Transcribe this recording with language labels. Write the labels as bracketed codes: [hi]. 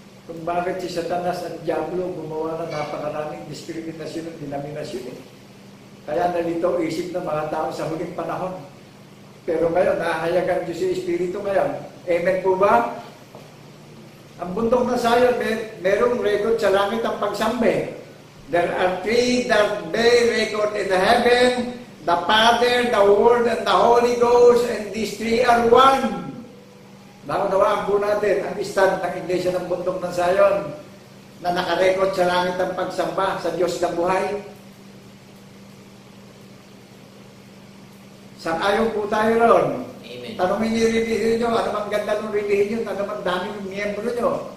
[tl] Kung bakit si Satanas at Diablo gumawa ng napakaraming diskriminasyon at denominasyon Kaya nalito isip ng mga tao sa huling panahon. Pero ngayon, nahahayag ang Diyos yung Espiritu ngayon. Amen po ba? Ang bundok na Zion, merong record sa langit ang pagsambi. [en] There are three that bear record in the heaven, the Father, the Word, and the Holy Ghost, and these three are one. [tl] Naunawaan po natin ang stand ng Iglesia ng Bundok ng Zion na nakarecord sa langit ang pagsamba sa Diyos na buhay. Sang-ayon po tayo ron. Amen. Tanungin niyo yung relihiyon nyo, ano bang ganda ng relihiyon, ano bang dami ng miyembro nyo.